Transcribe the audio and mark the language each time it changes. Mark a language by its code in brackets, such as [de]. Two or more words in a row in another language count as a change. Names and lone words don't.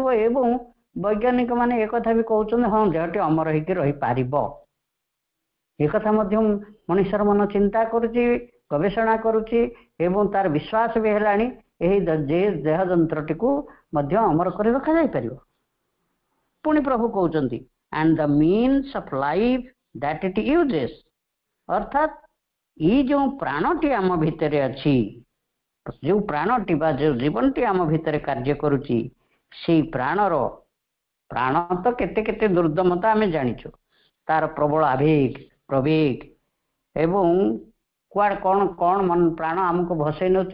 [or] ଏବଂ ବୈଜ୍ଞାନିକ ମାନେ ଏକଥା ବି କହୁଛନ୍ତି ହଁ ଦେହଟି ଅମର ହେଇକି ରହିପାରିବ। ଏକଥା ମଧ୍ୟ ମଣିଷର ମନ ଚିନ୍ତା କରୁଛି, ଗବେଷଣା କରୁଛି ଏବଂ ତାର ବିଶ୍ୱାସ ବି ହେଲାଣି ଏହି ଦେହ ଯନ୍ତ୍ରଟିକୁ ମଧ୍ୟ ଅମର କରି ରଖାଯାଇପାରିବ। ପୁଣି ପ୍ରଭୁ କହୁଛନ୍ତି [en] and the means of life that it uses, [or] ଅର୍ଥାତ୍ ଏଇ ଯେଉଁ ପ୍ରାଣଟି ଆମ ଭିତରେ ଅଛି, ଯେଉଁ ପ୍ରାଣଟି ବା ଯେଉଁ ଜୀବନଟି ଆମ ଭିତରେ କାର୍ଯ୍ୟ କରୁଛି, ସେଇ ପ୍ରାଣ ତ କେତେ କେତେ ଦୁର୍ଦ୍ଦମତା ଆମେ ଜାଣିଛୁ, ତାର ପ୍ରବଳ ଆବେଗ ପ୍ରବେଗ ଏବଂ କୁଆଡ଼େ କ'ଣ କ'ଣ ପ୍ରାଣ ଆମକୁ ଭସେଇ ନେଉଛି।